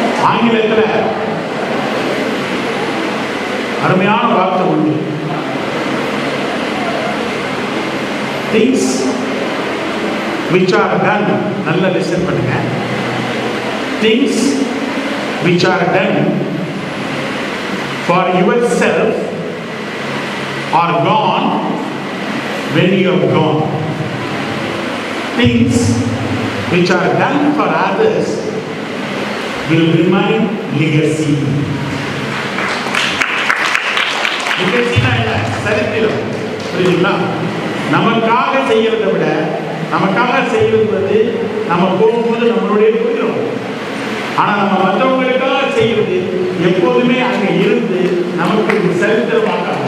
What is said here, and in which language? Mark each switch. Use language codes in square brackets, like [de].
[ta] ஆங்கிலத்தில் அருமையான வார்த்தை உண்டு. [en] things which are done, [ta] நல்ல லிசன் பண்ணுங்க. [en] things which are done for yourself are gone when you have gone. Things which are done for others will remain legacy. [ta] Legacy-னா என்ன? சரித்திரம். புரியுதுங்களா? நமக்காக செய்யறதை விட, நமக்காக செய்ய செய்வது நம்ம போகும்போது நம்மளுடைய போயிடும். ஆனால் நம்ம மற்றவங்களுக்காக செய்வது எப்போதுமே அங்கே இருந்து நமக்கு ஒரு சரித்திரமாக.